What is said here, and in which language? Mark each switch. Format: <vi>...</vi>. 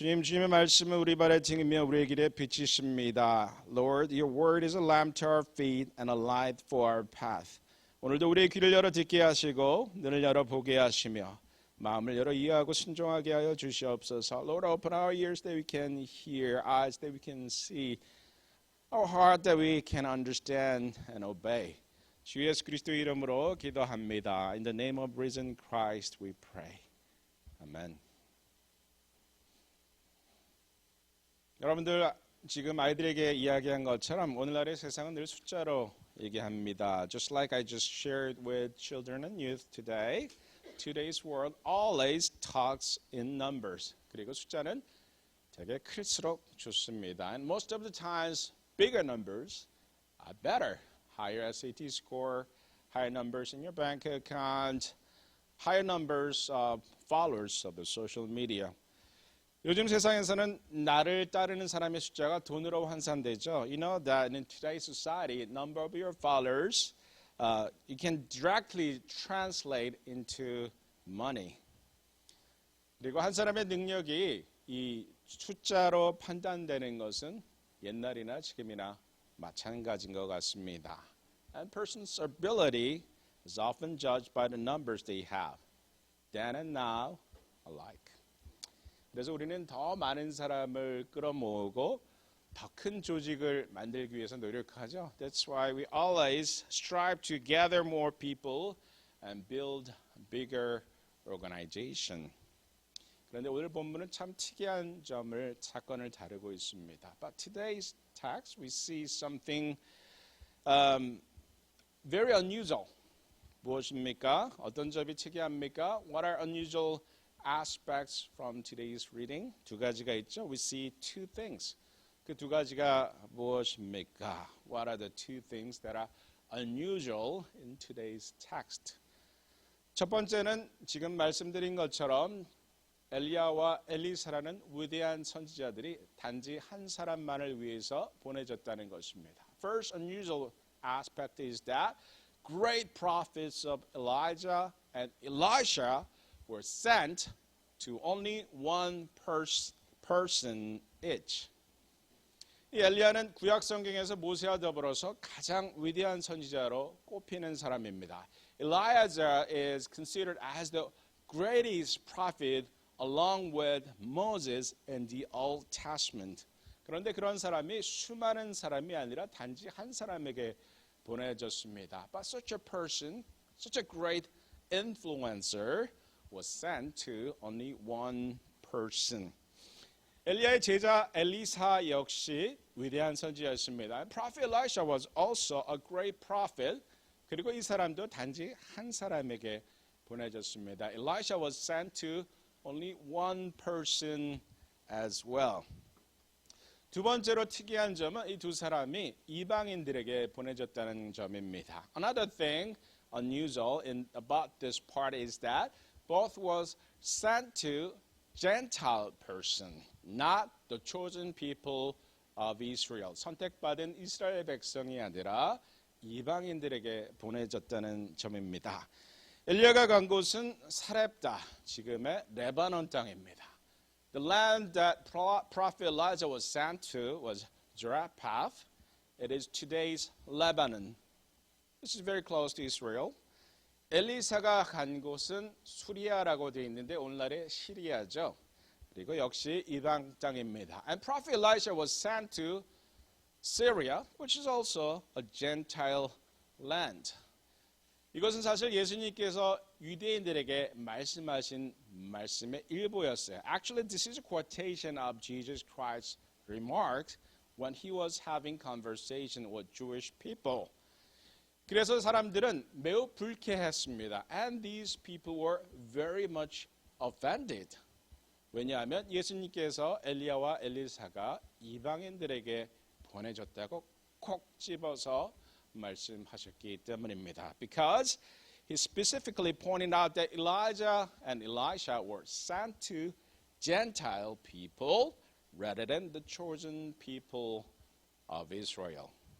<ko>주님의 말씀은 우리 발의 등이며 우리의 길에 빛이십니다.</ko> <en>Lord, your word is a lamp to our feet and a light for our path.</en> <ko>오늘도 우리의 귀를 열어 듣게 하시고 눈을 열어 보게 하시며 마음을 열어 이해하고 순종하게 하여 주시옵소서.</ko> <en>Lord, open our ears that we can hear, eyes that we can see, our heart that we can understand and obey.</en> <ko>주 예수 그리스도의 이름으로 기도합니다.</ko> <en>In the name of risen Christ we pray.</en> <ko>아멘. 여러분들 지금 아이들에게 이야기한 것처럼 오늘날의 세상은 늘 숫자로 얘기합니다.</ko> <en>Just like I just shared with children and youth today, today's world always talks in numbers.</en> <ko>그리고 숫자는 되게 클수록 좋습니다.</ko> <en>And most of the times, bigger numbers are better. Higher SAT score, higher numbers in your bank account, higher numbers of followers of the social media.</en> <ko>요즘 세상에서는 나를 따르는 사람의 숫자가 돈으로 환산되죠.</ko> <en>You know that in today's society, number of your followers, you can directly translate into money.</en> <ko>그리고 한 사람의 능력이 이 숫자로 판단되는 것은 옛날이나 지금이나 마찬가지인 것 같습니다.</ko> <en>And person's ability is often judged by the numbers they have, then and now alike.</en> <ko>그래서 우리는 더 많은 사람을 끌어모으고 더 큰 조직을 만들기 위해서 노력하죠.</ko> <en>That's why we always strive to gather more people and build a bigger organization.</en> <ko>그런데 오늘 본문은 참 특이한 사건을 다루고 있습니다.</ko> <en>But today's text we see something very unusual.</en> <ko>무엇입니까? 어떤 점이 특이합니까?</ko> <en>What are unusual aspects from today's reading?</en> <ko>두 가지가 있죠.</ko> <en>We see two things.</en> <ko>그 두 가지가 무엇입니까?</ko> <en>What are the two things that are unusual in today's text?</en> <ko>첫 번째는 지금 말씀드린 것처럼 엘리야와 엘리사라는 위대한 선지자들이 단지 한 사람만을 위해서 보내졌다는 것입니다.</ko> <en>First unusual aspect is that great prophets of Elijah and Elisha were sent to only one person each.</en> <ko>이 엘리야는 구약 성경에서 모세와 더불어서 가장 위대한 선지자로 꼽히는 사람입니다.</ko> <en>Elijah is considered as the greatest prophet along with Moses in the Old Testament.</en> <ko>그런데 그런 사람이 수많은 사람이 아니라 단지 한 사람에게 보내졌습니다.</ko> <en>But such a person, such a great influencer was sent to only one person.</en> <ko>엘리야의 제자 엘리사 역시 위대한 선지자였습니다.</ko> <en>Prophet Elisha was also a great prophet.</en> <ko>그리고 이 사람도 단지 한 사람에게 보내졌습니다.</ko> <en>Elisha was sent to only one person as well.</en> <ko>두 번째로 특이한 점은 이 두 사람이 이방인들에게 보내졌다는 점입니다.</ko> <en>Another thing unusual about this part is that both was sent to Gentile person, not the chosen people of Israel.</en> <ko>선택받은 이스라엘 백성이 아니라 이방인들에게 보내졌다는 점입니다. 엘리야가 간 곳은 사렙다, 지금의 레바논 땅입니다.</ko> <en>The land that Prophet Elijah was sent to was Zarephath. It is today's Lebanon. This is very close to Israel.</en> <ko>엘리사가 간 곳은 수리아라고 되어 있는데 오늘날의 시리아죠. 그리고 역시 이방 땅입니다.</ko> <en>And Prophet Elisha was sent to Syria, which is also a Gentile land.</en> <ko>이것은 사실 예수님께서 유대인들에게 말씀하신 말씀의 일부였어요.</ko> <en>Actually, this is a quotation of Jesus Christ's remarks when he was having conversation with Jewish people.</en> <ko>그래서 사람들은 매우 불쾌했습니다.</ko> <en>And these people were very much offended.</en> <ko>왜냐하면 예수님께서 엘리야와 엘리사가 이방인들에게 보내줬다고 콕 집어서 말씀하셨기 때문입니다.</ko> <en>Because he specifically pointed out that Elijah and Elisha were sent to Gentile people rather than the chosen people of Israel.</en>